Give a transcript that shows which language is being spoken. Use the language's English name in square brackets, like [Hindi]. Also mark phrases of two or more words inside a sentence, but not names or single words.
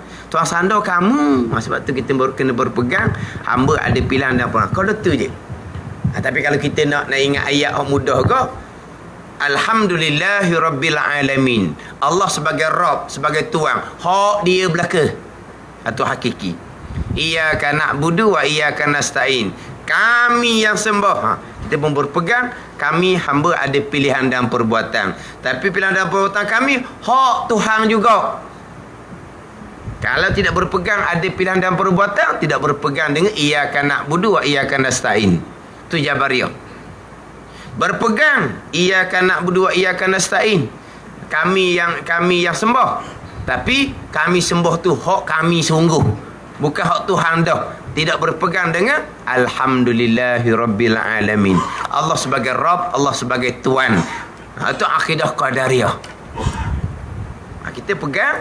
[Malay] Tuan sandar kamu. Sebab tu kita kena berpegang. Hamba ada pilihan dan peluang. Kau tu je. Tapi kalau kita nak ingat ayat yang mudah ke, [Arabic] الحمد لله رب العالمين. [Malay] Allah sebagai Rabb, sebagai Tuan. Hak dia belaka. Itu hakiki. [Arabic] إياك نعبد وإياك نستعين. [Malay] Kami yang sembah. Kita pun berpegang. Kami hamba ada pilihan dan perbuatan. Tapi pilihan dan perbuatan kami hak Tuhan juga. Kalau tidak berpegang ada pilihan dan perbuatan, tidak berpegang dengan [Arabic] إياك نعبد وإياك نستعين. [Malay] Itu Jabariyah. [Arabic] Berpegang إياك نعبد وإياك نستعين. [Malay] Kami yang sembah. Tapi kami sembah tu hak kami sungguh. Bukan hak Tuhan dah. Tidak berpegang dengan [Arabic] الحمد لله رب العالمين. [Malay] Allah sebagai Rabb, Allah sebagai Tuan. Itu akidah Qadariyah. Kita pegang.